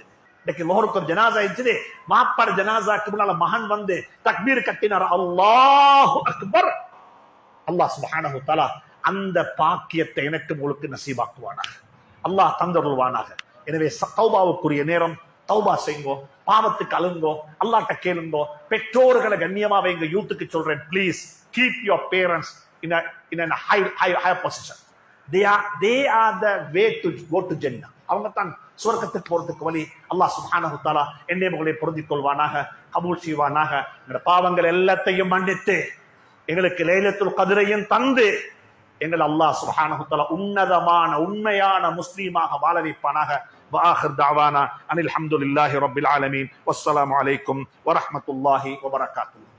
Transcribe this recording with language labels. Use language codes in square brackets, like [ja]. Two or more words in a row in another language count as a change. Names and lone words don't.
[ta] இன்னைக்கு முஹர்ரக்கம் ஜனாசா இருந்துச்சு, மாப்பட ஜனாசாக்கு முன்னால மகன் வந்து தக்பீர் கட்டினார், [ar] الله أكبر. الله سبحانه تعالى [ta] அந்த பாக்கியத்தை எனக்கு உங்களுக்கு நசீபாக்குவானாக, அல்லாஹ் தந்தருள்வானாக. எனவே தௌபாவுக்குரிய நேரம், தௌபா செய்யுங்கோ, பாவத்துக்கு அழுங்கோ, அல்லாஹ்ட்ட கேளுங்கோ. பெற்றோர்களை கண்ணியமா வைங்க. யூத்துக்கு சொல்றேன், [en] please keep your parents in a high position. They are the way to go to Jannah. [ta] அவங்க தான் சுவர்க்கத்துக்கு போறதுக்கு வழி. [ar] الله سبحانه تعالى [ta] என்னை உங்களை பொருந்திக் கொள்வானாக, கபூல் செய்வானாக. எங்களுடைய பாவங்கள் எல்லாத்தையும் மன்னித்து எங்களுக்கு லைலத்துல் கத்ரையும் தந்து எங்கள் [ar] الله سبحانه تعالى [ta] உன்னதமான உண்மையான முஸ்லீமாக வாழ வைப்பானாக. [ar] وآخر دعوانا أن الحمد لله رب العالمين والسلام عليكم ورحمة الله وبركاته.